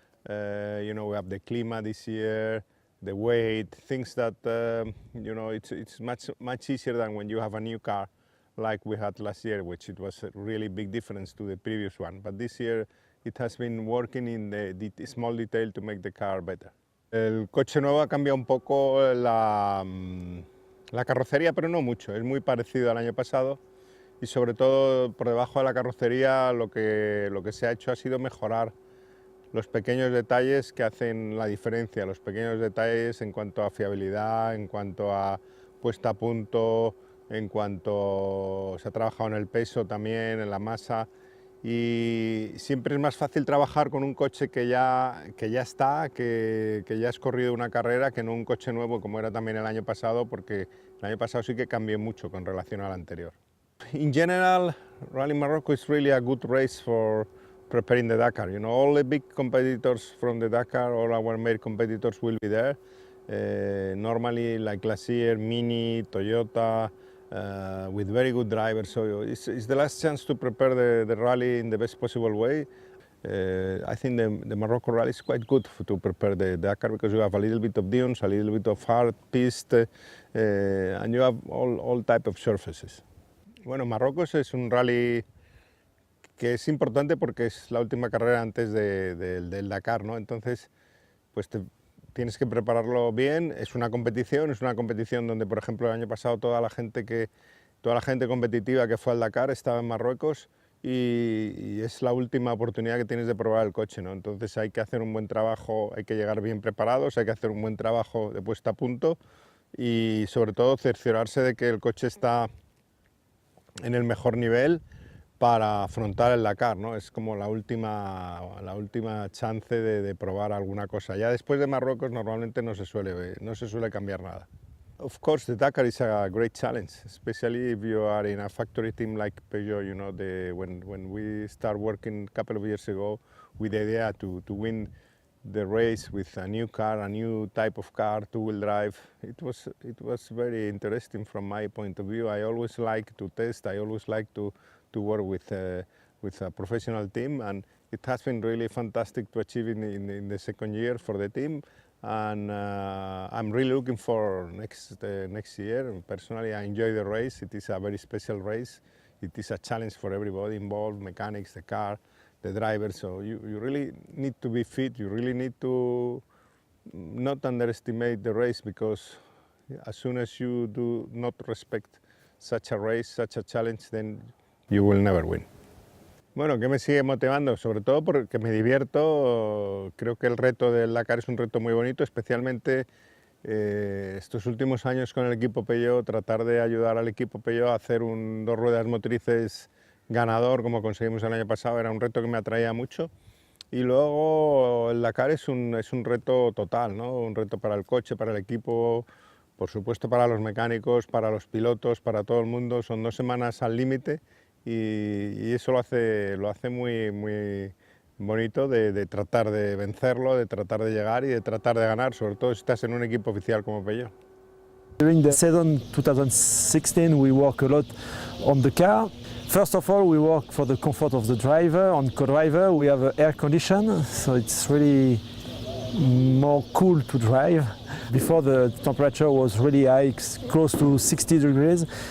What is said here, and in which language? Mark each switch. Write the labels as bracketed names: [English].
[English] You know, we have the Klima this year, the weight, things that you know, it's much easier than when you have a new car like we had last year, which it was a really big difference to the previous one. But this year it has been working in the small detail to make the car better. [Spanish] El coche nuevo ha cambiado un poco la carrocería, pero no mucho. Es muy parecido al año pasado y sobre todo por debajo de la carrocería lo que se ha hecho ha sido mejorar los pequeños detalles que hacen la diferencia, los pequeños detalles en cuanto a fiabilidad, en cuanto a puesta a punto, en cuanto se ha trabajado en el peso también, en la masa. Y siempre es más fácil trabajar con un coche que ya está, que ya has corrido una carrera, que no un coche nuevo como era también el año pasado, porque el año pasado sí que cambió mucho con relación al anterior. [English] In general, Rally Morocco is really a good race for preparing the Dakar. You know, all the big competitors from the Dakar, all our main competitors will be there. Normally, like last year, Mini, Toyota, with very good drivers. So it's the last chance to prepare the rally in the best possible way. I think the Morocco rally is quite good to prepare the Dakar because you have a little bit of dunes, a little bit of hard piste, and you have all type of surfaces. [Spanish] Bueno, Marruecos es un rally que es importante porque es la última carrera antes del Dakar, ¿no? Entonces, pues tienes que prepararlo bien. Es una competición donde, por ejemplo, el año pasado toda la gente competitiva que fue al Dakar estaba en Marruecos y es la última oportunidad que tienes de probar el coche, ¿no? Entonces hay que hacer un buen trabajo, hay que llegar bien preparados, hay que hacer un buen trabajo de puesta a punto y sobre todo cerciorarse de que el coche está en el mejor nivel para afrontar el Dakar, ¿no? Es como la última chance de probar alguna cosa. Ya después de Marruecos normalmente no se suele cambiar nada. [English] Of course, the Dakar is a great challenge, especially if you are in a factory team like Peugeot. You know, when we start working a couple of years ago with the idea to win the race with a new car, a new type of car, two-wheel drive, it was very interesting from my point of view. I always like to test. I always like to work with a professional team, and it has been really fantastic to achieve in the second year for the team. and I'm really looking for next year. Personally, I enjoy the race. It is a very special race. It is a challenge for everybody involved, mechanics, the car, the driver. So you really need to be fit. You really need to not underestimate the race, because as soon as you do not respect such a race, such a challenge, then you will never win. [Spanish] Bueno, ¿qué me sigue motivando? Sobre todo porque me divierto. Creo que el reto del Dakar es un reto muy bonito, especialmente estos últimos años con el equipo Peugeot, tratar de ayudar al equipo Peugeot a hacer un dos ruedas motrices ganador como conseguimos el año pasado, era un reto que me atraía mucho. Y luego el Dakar es un reto total, ¿no? Un reto para el coche, para el equipo, por supuesto para los mecánicos, para los pilotos, para todo el mundo. Son 2 semanas al límite y eso lo hace muy bonito de tratar de vencerlo, de tratar de llegar y de tratar de ganar, sobre todo si estás en un equipo oficial como Peugeot. [English] During the season 2016 we work a lot on the car. First of all, we work for the comfort of the driver. On co-driver we have air condition, so it's really more cool to drive. Before the temperature was really high, close to 60 degrees.